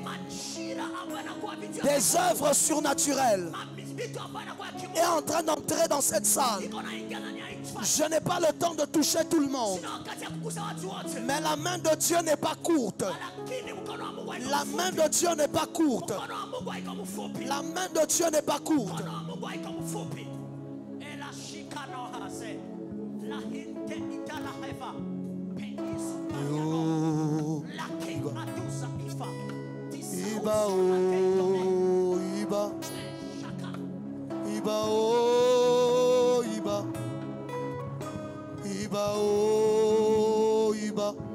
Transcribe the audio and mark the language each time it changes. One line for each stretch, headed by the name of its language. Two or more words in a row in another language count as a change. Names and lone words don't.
French: Des œuvres surnaturelles est en train d'entrer dans cette salle. Je n'ai pas le temps de toucher tout le monde. Mais la main de Dieu n'est pas courte. La main de Dieu n'est pas courte. La main de Dieu n'est pas courte.
Yoruba: Iba oh Iba Iba oh Iba Iba oh Iba